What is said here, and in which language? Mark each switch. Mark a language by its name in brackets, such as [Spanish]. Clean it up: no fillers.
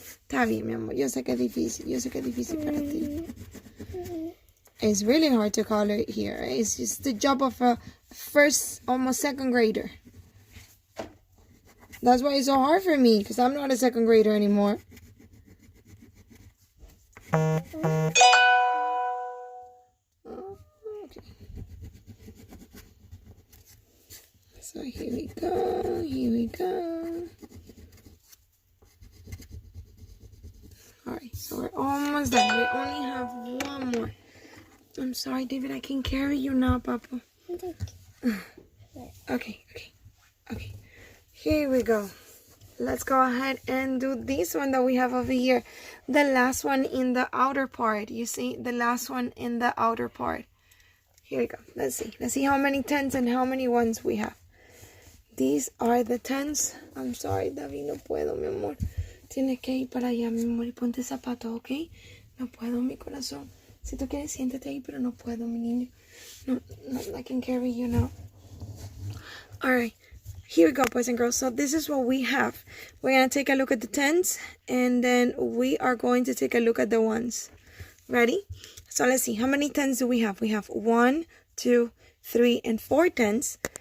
[Spanish] Está bien, mi amor. Yo sé que es difícil para ti. [English] It's really hard to color here. It's just the job of a first, almost second grader. That's why it's so hard for me, because I'm not a second grader anymore. Okay. So here we go. Alright, so we're almost done. We only have 1 more. I'm sorry, David, I can carry you now, Papa. Okay. Here we go. Let's go ahead and do this one that we have over here. The last one in the outer part. You see, the last one in the outer part. Here we go. Let's see how many 10s and how many 1s we have. These are the 10s. I'm sorry, David, [Spanish] no puedo, mi amor. Tienes que ir para allá, mi amor, y ponte zapatos, ¿ok? No puedo, mi corazón. Si tú quieres, siéntate ahí, pero no puedo, mi niño. [English] No, I can carry you now. Alright, here we go, boys and girls. So this is what we have. We're going to take a look at the 10s, and then we are going to take a look at the 1s. Ready? So let's see. How many 10s do we have? We have 1, 2, 3, and 4 10s.